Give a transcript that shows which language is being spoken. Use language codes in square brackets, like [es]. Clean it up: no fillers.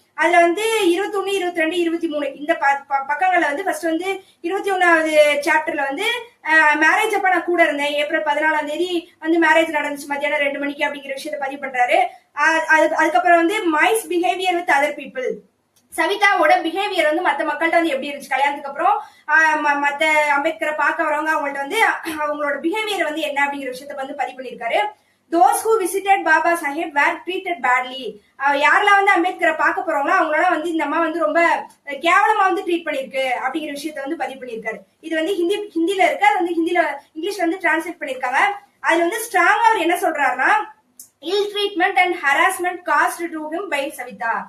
[ta] அதுல வந்து 21, 22, 23 இந்த பக்கங்கள்ல வந்து ஃபர்ஸ்ட் வந்து 21வது சாப்டர்ல வந்து மேரேஜ் அப்ப நான் கூட இருந்தேன், ஏப்ரல் 14ஆம் தேதி வந்து மேரேஜ் நடந்துச்சு மத்தியானம் 2 மணிக்கு அப்படிங்கிற விஷயத்த பதிவு பண்றாரு. அதுக்கப்புறம் வந்து [en] mice behaviour with other people, [ta] சவிதாவோட behaviour வந்து மத்த மக்கள்கிட்ட வந்து எப்படி இருந்துச்சு கல்யாணத்துக்கு அப்புறம் மத்த அம்பேத்கரை பார்க்க வரவங்க அவங்கள்ட்ட வந்து அவங்களோட பிஹேவியர் வந்து என்ன அப்படிங்கிற விஷயத்த வந்து பதிவு பண்ணியிருக்காரு. [en] Those who visited Baba Saheb were treated badly. [ta] யாரெல்லாம் வந்து அம்பேத்கரை பார்க்க போறவங்களோ அவங்களால வந்து இந்த அம்மா வந்து ரொம்ப கேவலமா வந்து ட்ரீட் பண்ணிருக்கு அப்படிங்கிற விஷயத்த வந்து பதிவு பண்ணியிருக்காரு. இது வந்து ஹிந்தில இருக்கு, அது வந்து இங்கிலீஷ்ல வந்து டிரான்ஸ்லேட் பண்ணிருக்காங்க. அதுல வந்து ஸ்ட்ராங்கா அவர் என்ன சொல்றாருன்னா, [en] Ill treatment and harassment caused to him by Savita.